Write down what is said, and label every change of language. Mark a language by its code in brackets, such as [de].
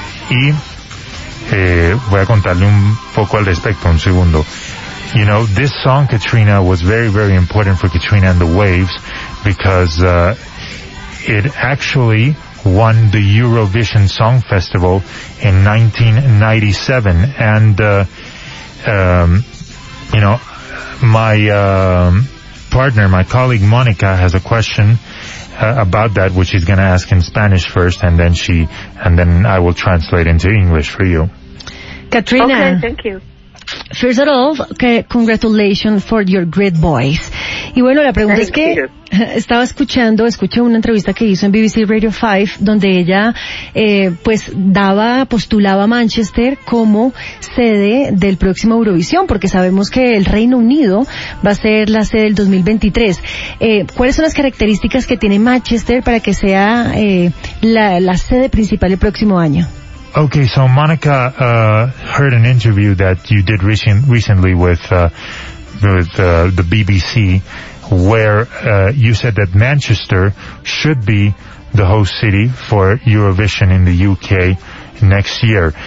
[es] Y voy a contarle un poco al respecto, un segundo. [en] You know, this song, Katrina, was very, very important for Katrina and the Waves because it actually won the Eurovision Song Festival in 1997, and you know, my partner, my colleague Monica, has a question about that, which she's going to ask in Spanish first, and then she, and then I will translate into English for you. Katrina. Okay, thank you. First of all, okay, congratulations for your great voice. [es] Y bueno, la pregunta [en] Thank [es] es que [en] you. [es] Estaba escuchando, escuché una entrevista que hizo en BBC Radio 5, donde ella, pues, daba, postulaba a Manchester como sede del próximo Eurovisión, porque sabemos que el Reino Unido va a ser la sede del 2023. ¿Cuáles son las características que tiene Manchester para que sea, la sede principal el próximo año? [en] Okay, so Monica heard an interview that you did recently with the BBC, where you said that Manchester should be the host city for Eurovision in the UK next year.